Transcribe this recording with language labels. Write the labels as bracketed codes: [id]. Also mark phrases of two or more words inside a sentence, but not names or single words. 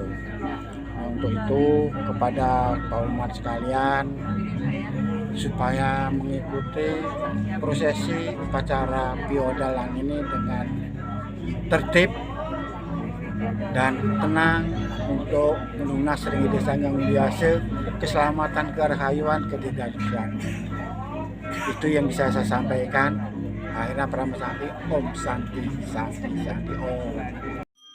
[id] Nah, untuk itu kepada Pak umat sekalian supaya mengikuti prosesi upacara biodalang ini dengan tertib dan tenang untuk [ban] melunas ring desa [id] yang biasa keselamatan kerahayuan kedidakjuan. Itu yang bisa saya sampaikan. [sa] Akhirnya Pramasakti Om Santi Santi Santi Om.